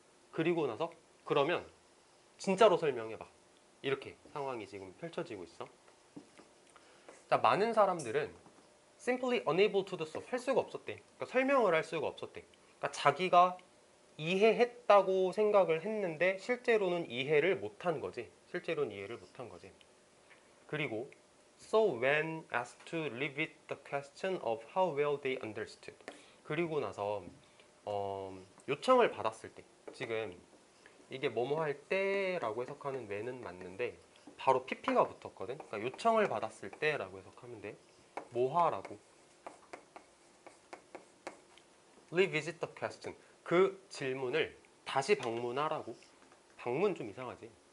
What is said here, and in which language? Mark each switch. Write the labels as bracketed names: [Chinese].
[Korean] 그리고 나서 그러면 진짜로 설명해봐. 이렇게 상황이 지금 펼쳐지고 있어. 자, 많은 사람들은 [English] simply unable to do so [Korean] 할 수가 없었대. 그러니까 설명을 할 수가 없었대. 그러니까 자기가 이해했다고 생각을 했는데 실제로는 이해를 못한 거지. 실제로는 이해를 못한 거지. 그리고 [English] so when asked to repeat the question of how well they understood. [Korean] 그리고 나서 요청을 받았을 때 지금 이게 뭐뭐 할 때라고 해석하는 when은 맞는데 바로 pp가 붙었거든. 그러니까 요청을 받았을 때라고 해석하면 돼. 뭐하라고 [English] revisit the question [Korean] 그 질문을 다시 방문하라고. 방문 좀 이상하지.